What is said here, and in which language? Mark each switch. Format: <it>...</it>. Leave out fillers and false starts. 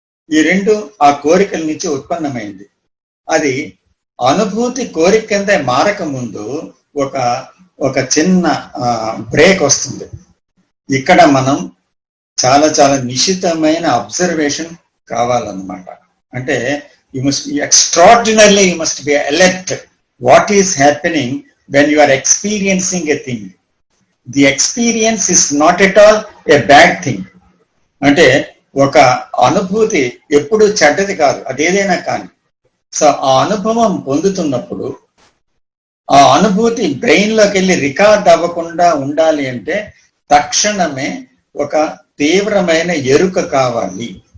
<te>ఈ రెండు ఆ కోరికల నుంచి ఉత్పన్నమైంది. అది అనుభూతి కోరిక కింద మారక ముందు ఒక చిన్న బ్రేక్ వస్తుంది. ఇక్కడ మనం చాలా చాలా నిశితమైన అబ్జర్వేషన్ కావాలన్నమాట.</te> <en>అంటే you must extraordinarily you must be alert what is happening when you are experiencing a thing. The experience is not at all a bad thing.</en> <te>అంటే ఒక అనుభూతి ఎప్పుడు చెడ్డది కాదు, అదేదైనా కానీ. సో ఆ అనుభవం పొందుతున్నప్పుడు ఆ అనుభూతి బ్రెయిన్లోకి వెళ్ళి రికార్డ్ అవ్వకుండా ఉండాలి అంటే తక్షణమే ఒక తీవ్రమైన ఎరుక కావాలి.</te>